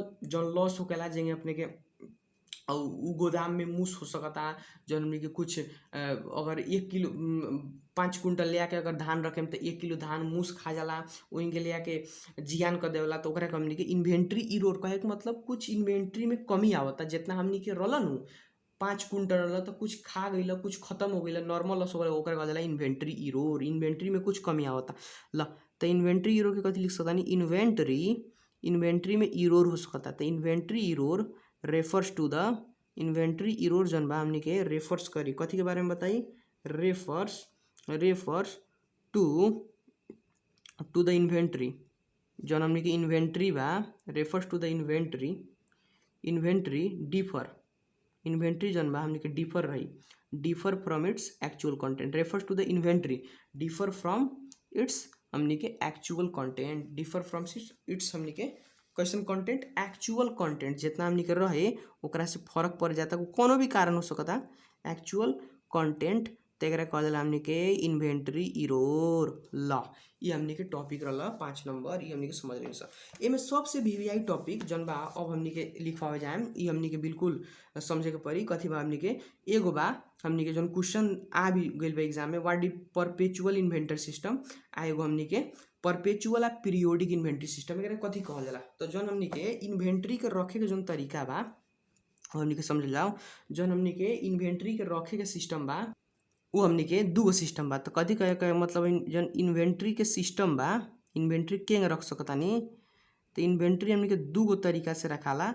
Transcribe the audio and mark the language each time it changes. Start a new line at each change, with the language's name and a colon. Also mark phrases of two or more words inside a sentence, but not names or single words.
Bhojpuri: जौन लॉस होकेला जेंगे अपने के और उ गोदाम में मूस हो सकता जौन हमनी के कुछ अगर 1 किलो 5 कुंटल ले आके अगर धान रखेम तो 1 किलो धान मूस खा जाला, वहीं के ले आके जियान कर देवला, तो ओकरा के हमनी के
English: inventory error
Bhojpuri: कहे के मतलब कुछ इन्वेंटरी में कमी आवता, जितना हमनी के रहल नु 5 कुंटल रहल तो कुछ खा गइल कुछ खत्म हो गइल
English: normal loss
Bhojpuri: हो गइल, ओकरा कहल जाला
English: inventory error.
Bhojpuri: इन्वेंटरी में कुछ कमी आवता। ल तो
English: inventory error
Bhojpuri: के कथी लिख सकता नी, इन्वेंटरी में इरोर हो सकता। तो
English: inventory error refers to the inventory error
Bhojpuri: जन बा हमनी के रेफर्स करी कथी के बारे में बताई,
English: refers to the inventory
Bhojpuri: जौन हमनी के इन्वेंटरी बा
English: refers to the inventory inventory
Bhojpuri: जौन बा हमनी के
English: differ from its actual content, refers to the inventory differ from its
Bhojpuri: हमनी के
English: actual content, differ from its
Bhojpuri: हमनी के
English: question content actual content
Bhojpuri: जितना हमनी के रहे ओकरा से फर्क पड़ जाता कोनो भी कारण हो सकता
English: actual content,
Bhojpuri: तो एकरा कहल जाला हमनी के
English: inventory error.
Bhojpuri: ल ये हमनी के टॉपिक रहला 5 नंबर, ये हमनी के समझ लेनी सर। एमे सबसे
English: VVI topic
Bhojpuri: जन बा अब हमनी के लिखवावे जाएम, ये हमनी के बिल्कुल समझे के पड़ी कथी बा हमनी के एगो बा हमनी के जौन क्वेश्चन आ भी गइल बा एग्जाम में
English: what is perpetual inventory system,
Bhojpuri: आ एगो हमनी के परपेचुअल आ
English: periodic inventory system
Bhojpuri: एकरा कथी कहल जाला। तो जौन हमनी के इन्वेंटरी के रखे के जौन तरीका बा हमनी के समझ जाओ, जौन हमनी के इन्वेंटरी के रखे के सिस्टम बा उ हमनी के दूगो सिस्टम बा। तो कथी कहे के मतलब जौन इन्वेंटरी के सिस्टम बा इन्वेंटरी के रख सकतानी, तो इन्वेंटरी हमनी के दूगो तरीका से रखाला।